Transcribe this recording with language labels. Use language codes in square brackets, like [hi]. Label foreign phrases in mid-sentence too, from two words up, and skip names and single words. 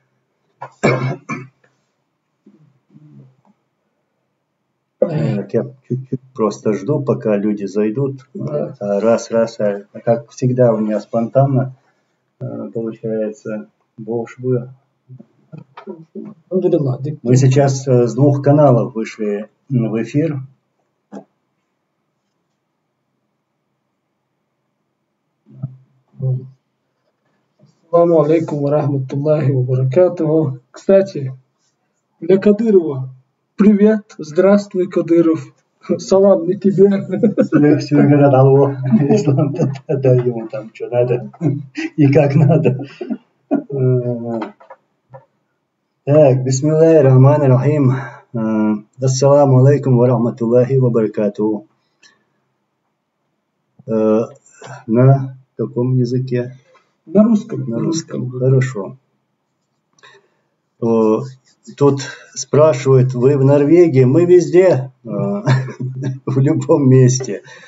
[ru] Я чуть-чуть просто жду, пока люди зайдут. Да. Раз. Как всегда у меня спонтанно получается. Мы сейчас с 2 каналов вышли в эфир. [ar] السلام عليكم ورحمة الله وبركاته. [ru] Кстати, для Кадырова. Привет, здравствуй, Кадыров. Салам не тебе. Все говорят, алло, ислам, да ему там что надо и как надо. Так, [ar] بسم الله الرحمن الرحيم. السلام عليكم ورحمة الله وبركاته. [ru] На каком языке? На русском. На русском. Хорошо. Тут спрашивают, вы в Норвегии? Мы везде, в любом месте.